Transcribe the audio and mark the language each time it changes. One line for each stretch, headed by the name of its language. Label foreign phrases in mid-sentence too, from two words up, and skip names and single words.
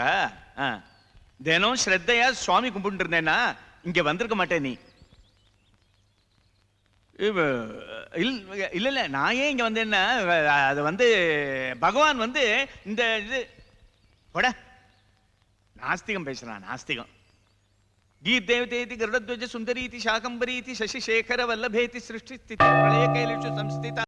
Tamil: தினம் ஸ்ரத்தையா சுவாமி கும்பிட்டு இருந்தேன்னா இங்க வந்திருக்க மாட்டேன் நீ. இல்ல நான் ஏன் இங்க வந்தேன்னா அது வந்து பகவான் வந்து இந்த இது நாஸ்திகம் பேசுறான். நாஸ்திகம்.
Sanskrit: गीर्देवतेति गरुडध्वज सुंदरीति शाकंबरीति शशिशेखर वल्लभेति सृष्टि स्थिति प्रलय कैलेषु संस्थिता